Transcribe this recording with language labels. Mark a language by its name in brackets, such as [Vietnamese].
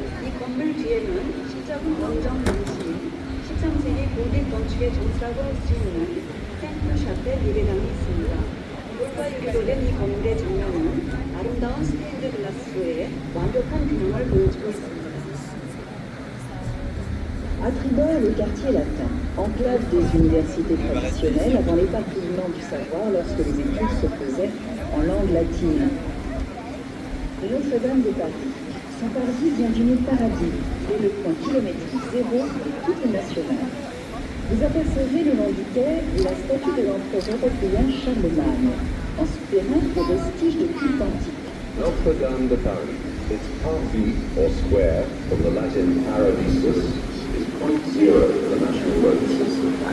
[Korean] 이 건물 뒤에는 십자군 원정 명시인 13세기 고딕 건축의 정수라고 할 수 있는 생트-샤펠 예배당이 있습니다. 돌과 유리로 된 이 건물의 정면은 아름다운 스테인드 글라스로의 완벽한 균형을 보여주고 있습니다. [French] À Tribord, le quartier latin, enclave des universités traditionnelles avant l'éparpillement du savoir lorsque les études se faisaient en langue latine. Notre-Dame de Paris. Son parvis vient du mot paradis, qui est le point kilométrique zéro de toutes les nationales. Vous apercevez le long du quai la statue de l'empereur européen Charlemagne. En souterrain, des vestiges de culte antique. Notre-Dame de Paris, [English] Its parvis, or square, from the Latin paradisus, is point zero in the national road system.